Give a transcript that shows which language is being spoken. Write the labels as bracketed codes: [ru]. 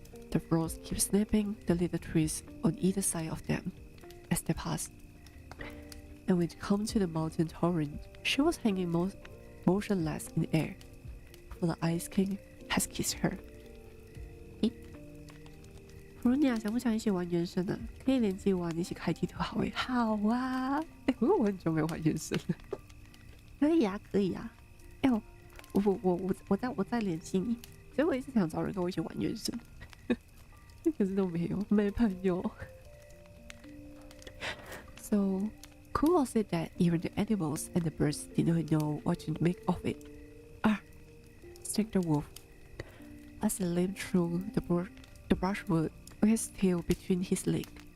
[en] The frost kept snapping the little trees on either side of them as they passed. And when it came to the mountain torrent, she was hanging motionless in the air, for the Ice King has kissed her. [zh] Feronia 想不想一起玩原神呢？可以联机玩，一起开地图好诶。好啊！我很久没有玩原神了。可以啊，可以啊。我再联系你。所以我一直想找人跟我一起玩原神，可是都没朋友。 [en] So, who was it that even the animals and the birds did not know what to make of it? Snake the wolf. As he limped through the brushwood with his tail between his legs.